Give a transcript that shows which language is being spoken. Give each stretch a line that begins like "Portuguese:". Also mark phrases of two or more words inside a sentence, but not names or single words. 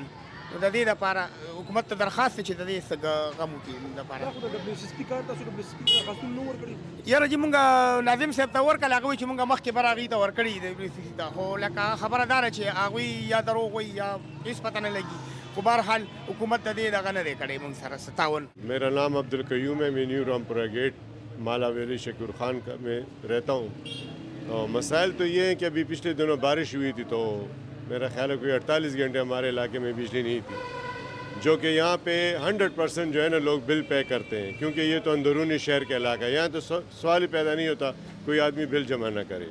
Pashto: نو د دې دپاره حکومت ته درخواست دی چې د دې څه غم وکړي موږ دپاره. یاره جي موږ ناظم صاحب ته ورکړل، هغه وایي چې موږ مخکې بر هغوی ته ورکړي دي، ته خو لکه خبره دا ده چې هغوی یا دروغ وایي یا هېڅ پته نه لګي. خو بہرحال حکومت د دې دغه نه دی کړی موږ سره څه تعاون.
Urdu: میرا نام عبدالقیوم ہے، میں نیو رامپورہ گیٹ مالا ویلی شکور خان کا میں رہتا ہوں۔ اور مسائل تو یہ ہیں کہ ابھی پچھلے دنوں بارش ہوئی تھی تو میرا خیال ہے کوئی 48 گھنٹے ہمارے علاقے میں بجلی نہیں تھی، جو کہ یہاں پہ 100% جو ہے نا لوگ
English: bill pay
Urdu: کرتے ہیں، کیونکہ یہ تو اندرونی شہر کا علاقہ ہے، یہاں تو سوال ہی پیدا نہیں ہوتا کوئی آدمی بل جمع نہ کرے۔